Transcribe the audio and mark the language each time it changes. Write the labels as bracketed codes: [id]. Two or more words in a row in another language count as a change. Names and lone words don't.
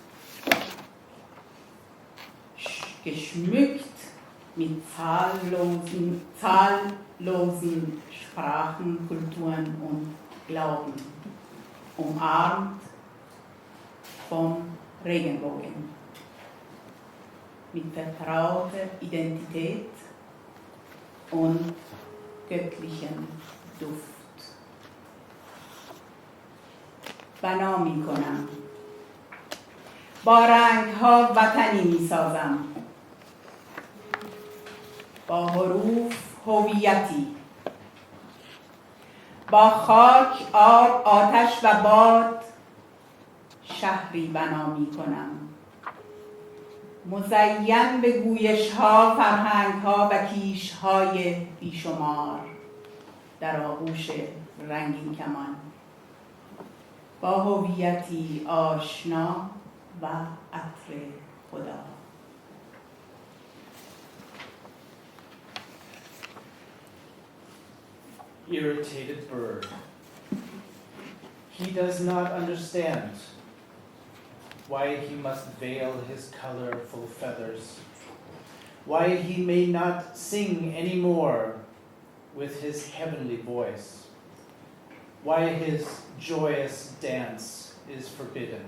[de] Geschmückt mit zahllosen Sprachen, Kulturen und Glauben, umarmt vom Regenbogen, mit vertrauter Identität und göttlichem Duft. [fa] بنا می کنم، با رنگ ها وطنی می سازم، با حروف هویتی، با خاک، آب، آتش و باد شهری بنا می کنم، مزین به گویش ها، فرهنگ ها و کیش های بیشمار در آغوش رنگین کمان، با هویتی آشنا و عطر خدا. [en] Irritated bird. He does not understand why he must veil his colorful feathers, why he may not sing anymore with his heavenly voice, why his joyous dance is forbidden.